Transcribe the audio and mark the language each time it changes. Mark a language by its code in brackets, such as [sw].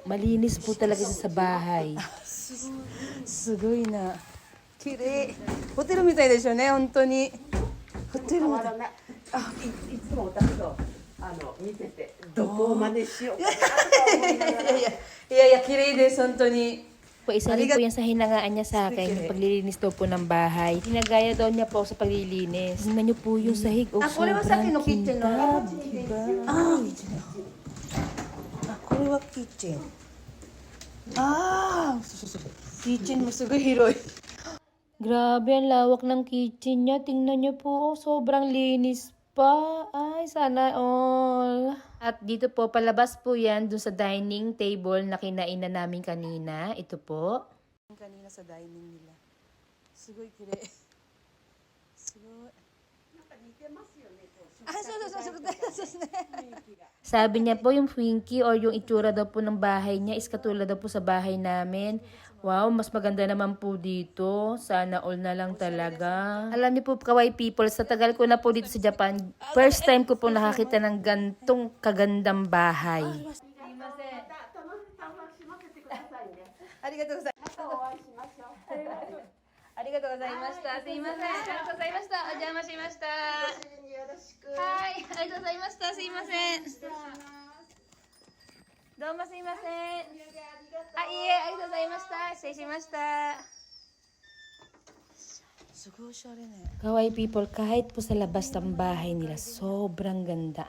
[tl] Malinis po talaga siya sa bahay. [ja] すごいな。綺麗。ホテルみたいでしょうね、本当に。ホテルみたい。いつも私と見ててどこを真似しようかなと思いながらいやいや、綺麗です、本当に。 [tl] Po, isa rin po yan sa hinangaan niya sa akin, yung paglilinis daw po ng bahay. Hinagaya daw niya po sa paglilinis. Tingnan niyo po yung sahig. Oh, [ja] あ、これはさっきのキッチンの。 [tl] kintab. [ja] あ、キッチン。あ、これはキッチン。ああ、そう。キッチンもすごい広い。 [tl] Grabe, ang lawak ng kitchen niya. Tingnan niyo po, oh, sobrang linis pa. Ay, sana all. At dito po, palabas po yan dun sa dining table na kinainan namin kanina. Ito po. kanina sa dining nila. [ja] すごい綺麗。すごい。なんか似てますよね。あ、そうね。 [tl] Sabi niya po yung Twinkie or yung itsura daw po ng bahay niya is katulad daw po sa bahay namin. Wow, mas maganda naman po dito. Sana all na lang talaga. Alam niyo po, kawaii people, sa tagal ko na po dito sa Japan, first time ko po nakakita ng gantong kagandang bahay. [ja] ありがとうございます。ありがとうございました。すいません。ありがとうございました。お邪魔しました。はい、ありがとうございました。すいません。どうもすいません。あ、いいえ、ありがとうございました。失礼しました。すごいおしゃれね。 [tl] Kawaii people, kahit po sa labas ng bahay nila, sobrang ganda.